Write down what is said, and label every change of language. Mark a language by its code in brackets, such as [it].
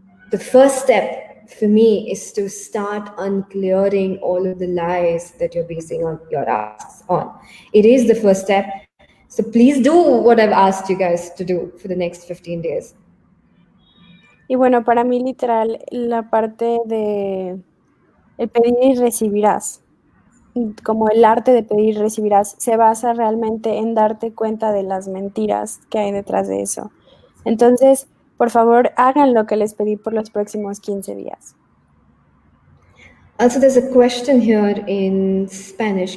[en] The first step for me is to start unclearing all of the lies that you're basing on your asks on. It is the first step. So please do what I've asked you guys to do for the next 15 days. [es] Y bueno, para mí literal, la parte de el pedir y recibirás, como el arte de pedir y recibirás, se basa realmente en darte cuenta de las mentiras que hay detrás de eso. Entonces, por favor, hagan lo que les pedí por los próximos 15 días. [en] Also, there's a question here in Spanish.